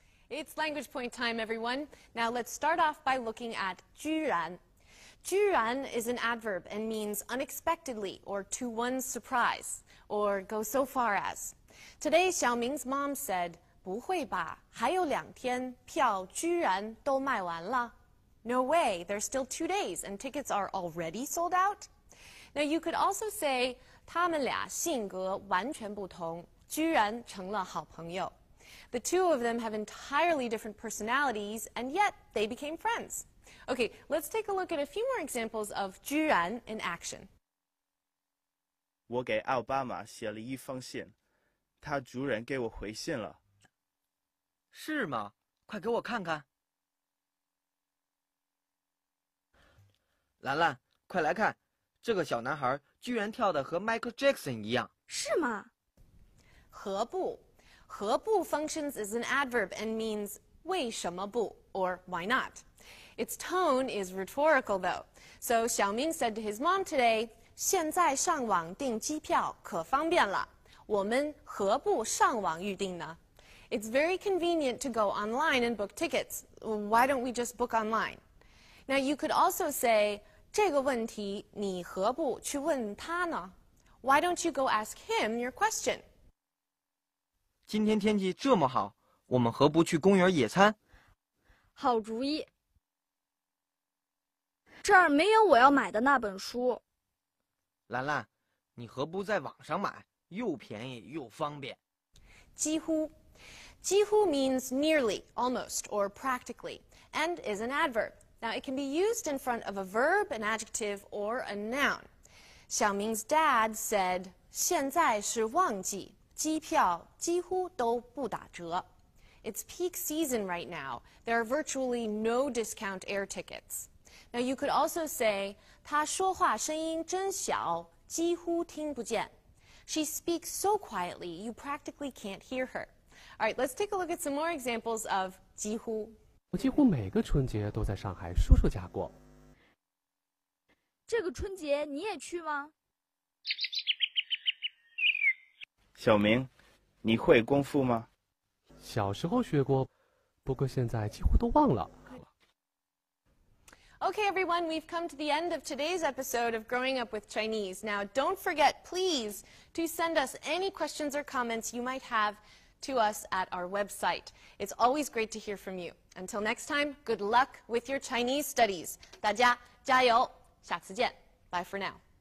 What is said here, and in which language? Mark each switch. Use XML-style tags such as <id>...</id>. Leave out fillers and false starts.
<en>It's language point time, everyone. Now let's start off by looking at 居然. 居然 is an adverb and means unexpectedly or to one's surprise or go so far as. Today, Xiaoming's mom said,</en> <zh>不会吧，还有2天，票居然都卖完了.</zh> <en>No way, there's still 2 days and tickets are already sold out. Now you could also say,</en> <zh>他们俩性格完全不同，居然成了好朋友.</zh> <en>The two of them have entirely different personalities, and yet they became friends. Okay, let's take a look at a few more examples of 居然 in action.</en> <zh>我给奥巴马写了一封信，他主人给我回信了。是吗？快给我看看。兰兰，快来看，这个小男孩居然跳得和 Michael Jackson 一样。是吗？</zh> <en>何不 何不 functions as an adverb and means</en> <zh>为什么不</zh> <en>or why not. Its tone is rhetorical though. So Xiaoming said to his mom today,</en> <zh>现在上网订机票可方便了，我们何不上网预订呢?</zh> <en>It's very convenient to go online and book tickets. Why don't we just book online? Now you could also say,</en> <zh>这个问题你何不去问他呢?</zh> <en>Why don't you go ask him your question?</en> <zh>今天天气这么好，我们何不去公园野餐？好主意。这儿没有我要买的那本书。兰兰，你何不在网上买？又便宜又方便。</zh> <en>几乎 几乎 means nearly, almost, or practically, and is an adverb. Now, it can be used in front of a verb, an adjective, or a noun. Xiaoming's dad said,</en> <zh>现在是旺季，机票几乎都不打折.</zh> <en>It's peak season right now. There are virtually no discount air tickets. Now, you could also say,</en> <zh>她说话声音真小，几乎听不见.</zh> <en>She speaks so quietly, you practically can't hear her. All right, let's take a look at some more examples of 几乎.</en> <zh>我几乎每个春节都在上海叔叔家过。这个春节你也去吗？小明，你会功夫吗？小时候学过，不过现在几乎都忘了。</zh> <en>Okay, everyone, we've come to the end of today's episode of Growing Up with Chinese. Now, don't forget, please, to send us any questions or comments you might have to us at our website. It's always great to hear from you. Until next time, good luck with your Chinese studies.</en> <zh>大家加油，下次见.</zh> <en>Bye for now.</en>